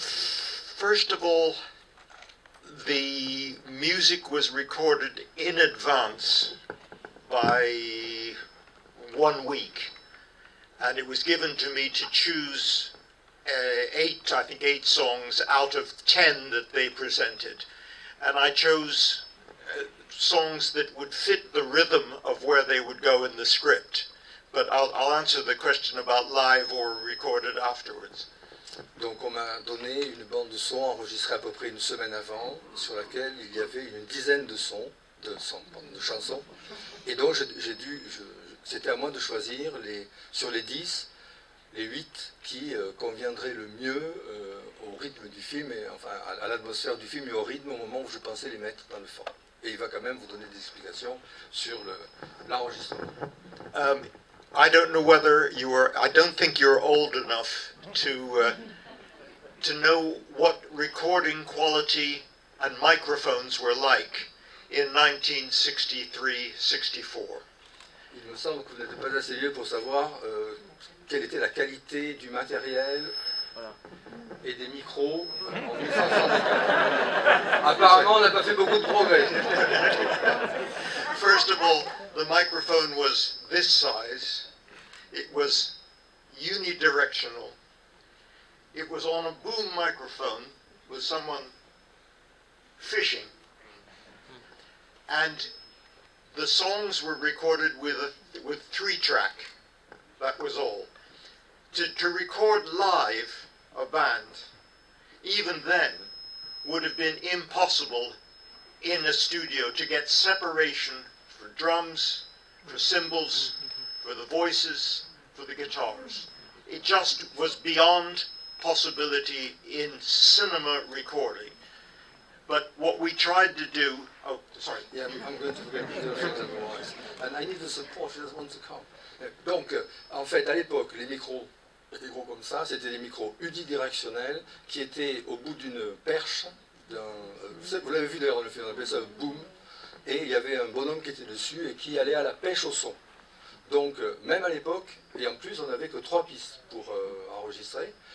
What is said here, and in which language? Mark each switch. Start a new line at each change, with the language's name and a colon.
English: First of all, the music was recorded in advance by 1 week, and it was given to me to choose eight songs out of 10 that they presented, and I chose songs that would fit the rhythm of where they would go in the script. But I'll answer the question about live or recorded afterwards.
French: Donc on m'a donné une bande de sons enregistrée à peu près une semaine avant, sur laquelle il y avait une dizaine de chansons. Et donc c'était à moi de choisir sur les 10, les 8 qui conviendraient le mieux au rythme du film, et enfin à l'atmosphère du film et au rythme au moment où je pensais les mettre dans le fond. Et il va quand même vous donner des explications sur l'enregistrement.
English: I don't know whether I don't think you're old enough to know what recording quality and microphones were like in 1963-64.
French: Il me semble que vous n'êtes pas assez vieux pour savoir quelle était la qualité du matériel et des micros en 1964. Apparemment, on n'a pas fait beaucoup de progrès.
English: First of all, the microphone was this size. It was unidirectional. It was on a boom microphone with someone fishing. And the songs were recorded with 3-track. That was all. To record live a band, even then, would have been impossible in a studio to get separation for drums, for cymbals, for the voices, for the guitars. It just was beyond possibility in cinema recording. But what we tried to do... Oh, sorry. Yeah, I'm going to forget otherwise. And I need the support, she doesn't want to come.
French: Donc, en fait, à l'époque, les micros étaient gros comme ça, c'était des micros unidirectionnels qui étaient au bout d'une perche, vous l'avez vu d'ailleurs dans le film, on appelait ça boom, et il y avait un bonhomme qui était dessus et qui allait à la pêche au son. Donc, même à l'époque, et en plus, on n'avait que 3 pistes pour enregistrer.